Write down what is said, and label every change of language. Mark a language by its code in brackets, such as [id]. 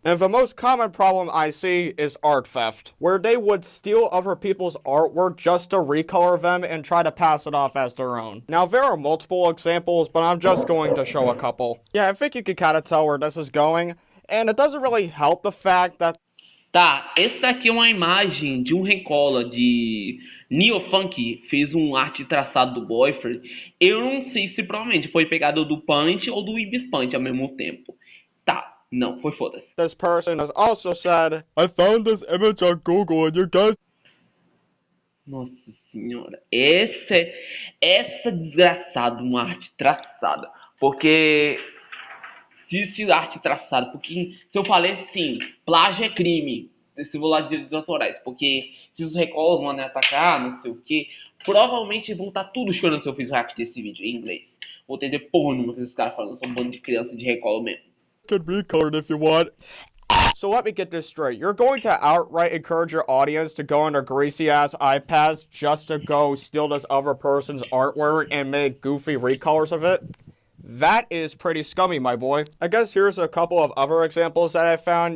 [en] And the most common problem I see is art theft, where they would steal other people's artwork just to recolor them and try to pass it off as their own. Now, there are multiple examples, but I'm just going to show a couple. Yeah, I think you can kind of tell where this is going, and it doesn't really help the fact that [pt] Tá, essa aqui é uma imagem de um recolor de Neofunk, fez um arte traçado do Boyfriend. Eu não sei se provavelmente foi pegado do Punch ou do Ibis Punch ao mesmo tempo. Tá, não, foi foda-se. [en] This person has also said, I found this image on Google and you guys... [pt] Nossa senhora, essa desgraçada, uma arte traçada. Porque... se arte traçada, porque se eu falei assim, plágio é crime, se eu vou lá de direitos autorais, porque se os recolors vão atacar, não sei o que, provavelmente vão estar tudo chorando se eu fiz o react desse vídeo em inglês. Vou entender porra nenhuma que esses caras falando, são um bando de criança de recolor mesmo. [en] Could recolor if you want. So let me get this straight. You're going to outright encourage your audience to go on their greasy-ass iPads just to go steal this other person's artwork and make goofy recolors of it? That is pretty scummy, my boy. I guess here's a couple of other examples that I found.